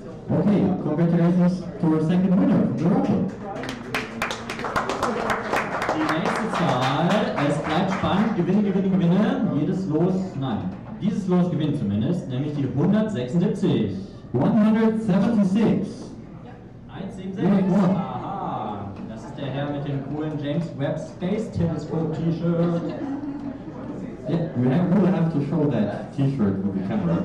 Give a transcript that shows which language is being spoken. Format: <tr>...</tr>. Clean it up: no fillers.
<en>Okay, congratulations to our second winner from the Whirlpool.</en> <de>Die nächste Zahl, es bleibt spannend, Gewinne. Jedes Los, nein, dieses Los gewinnt zumindest, nämlich die 176. 176. 176, aha, das ist der Herr mit dem coolen James Webb Space Telescope T-Shirt.</de> <en>Yeah, we will have to show that T-shirt with the camera.</en>